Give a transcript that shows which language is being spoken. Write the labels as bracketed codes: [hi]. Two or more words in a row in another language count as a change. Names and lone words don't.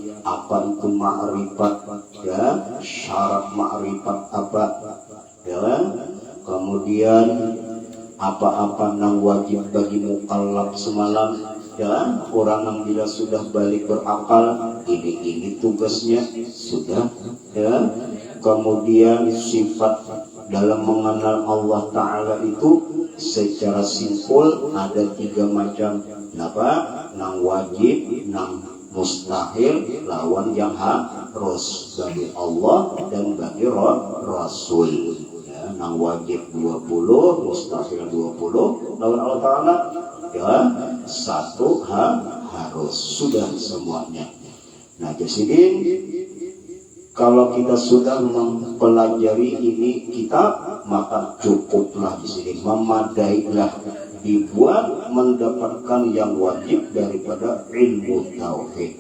[id] apa itu ma'rifat, ya, syarat ma'rifat apa, ya, kemudian apa-apa yang wajib bagi mukallaf semalam, ya, orang yang bila sudah balik berakal, ini tugasnya sudah, ya. Kemudian sifat dalam mengenal Allah Ta'ala itu secara simpul ada 3 macam, apa? [bjn] Nang wajib, nang mustahil, lawan yang harus bagi Allah dan bagi Rasul. Ya, nang wajib 20, mustahil 20, lawan Allah Ta'ala, ya, 1 harus, sudah semuanya. [id] Nah, jadi kalau kita sudah mempelajari ini kitab, maka cukuplah di sini, memadailah dibuat mendapatkan yang wajib daripada ilmu tauhid.